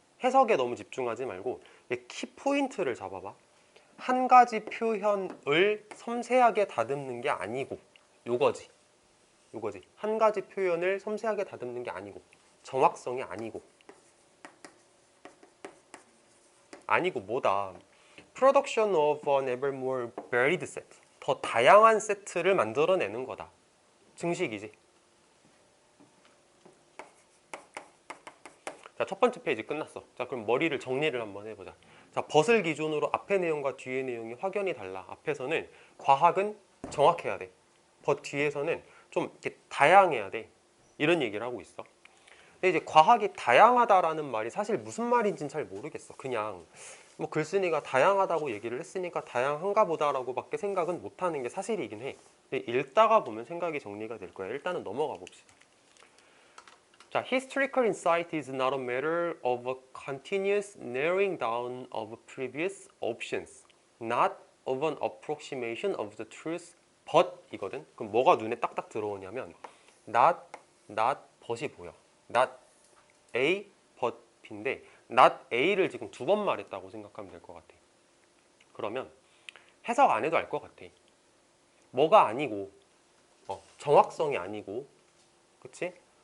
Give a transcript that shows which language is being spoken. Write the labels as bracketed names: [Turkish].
[Korean] 해석에 너무 집중하지 말고 키포인트를 잡아봐. 한 가지 표현을 섬세하게 다듬는 게 아니고, 요거지. 한 가지 표현을 섬세하게 다듬는 게 아니고, 정확성이 아니고, 아니고 뭐다. [English] Production of an ever more varied set. [Korean] 더 다양한 세트를 만들어내는 거다. 증식이지. 자, 첫 번째 페이지 끝났어. 자, 그럼 머리를 정리를 한번 해보자. 자, 벗을 기준으로 앞의 내용과 뒤의 내용이 확연히 달라. 앞에서는 과학은 정확해야 돼. 벗 뒤에서는 좀 이렇게 다양해야 돼. 이런 얘기를 하고 있어. 근데 이제 과학이 다양하다라는 말이 사실 무슨 말인지는 잘 모르겠어. 그냥 뭐 글쓴이가 다양하다고 얘기를 했으니까 다양한가 보다라고 밖에 생각은 못하는 게 사실이긴 해. 근데 읽다가 보면 생각이 정리가 될 거야. 일단은 넘어가 봅시다. [English] 자, historical insight is not a matter of a continuous narrowing down of previous options, not of an approximation of the truth, but [Korean] 이거든. 그럼 뭐가 눈에 딱딱 들어오냐면 [English] not but [Korean] 이 보여. [English] not A, but B [Korean] 인데 [English] not A [Korean] 를 지금 두 번 말했다고 생각하면 될 것 같아. 그러면 해석 안 해도 알 것 같아. 뭐가 아니고 정확성이 아니고, 그치?